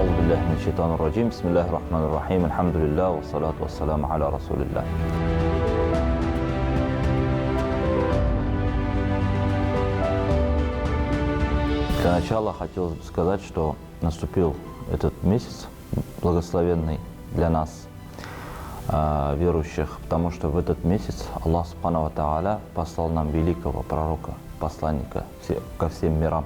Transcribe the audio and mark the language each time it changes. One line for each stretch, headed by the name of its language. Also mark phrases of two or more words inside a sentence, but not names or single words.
Arabic: بالله من الشيطان الرجيم بسم الله الرحمن الرحيم الحمد لله والصلاة والسلام على رسول الله.
Russian: Для начала хотелось бы сказать, что наступил этот месяц благословенный для нас, верующих, потому что в этот месяц Аллах Субхану ва Тааля послал нам великого пророка, посланника ко всем мирам.